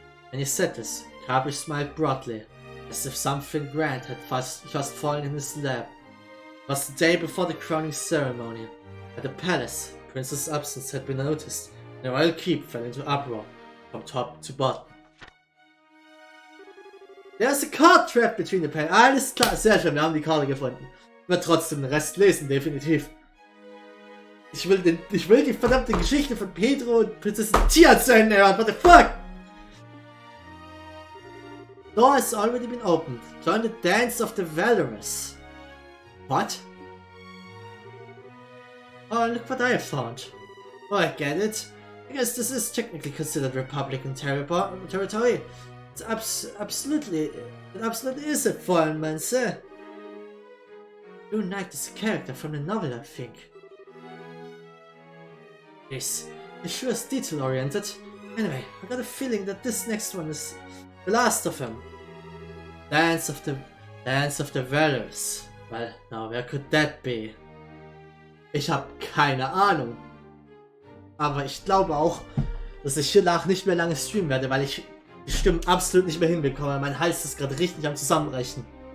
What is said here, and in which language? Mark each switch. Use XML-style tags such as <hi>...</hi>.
<en>When he said this, Capri smiled broadly, as if something grand had just fallen in his lap. It was the day before the crowning ceremony. At the palace, Princess' absence had been noticed, and the royal keep fell into uproar, from top to bottom. There's a card trap between the pen.</en> <de>Alles klar, sehr schön, wir haben die Karte gefunden. Ich werde trotzdem den Rest lesen, definitiv. Ich will die verdammte Geschichte von Pedro und Prinzessin Tia zu Ende hören,</de> <en>what the fuck? Door has already been opened. Join the dance of the valorous. What? Oh, look what I found. Oh, I get it. I guess this is technically considered Republican territory. It absolutely is a foreign man, sir. Blue Knight is a character from the novel, I think. Yes, it sure is detail-oriented. Anyway, I got a feeling that this next one is the last of them. Dance of the Valors. Well, now where could that be?</en> <de>Ich habe keine Ahnung. Aber ich glaube auch, dass ich hiernach nicht mehr lange streamen werde, weil ich die Stimmen absolut nicht mehr hinbekomme. Mein Hals ist gerade richtig am Zusammenbrechen.</de>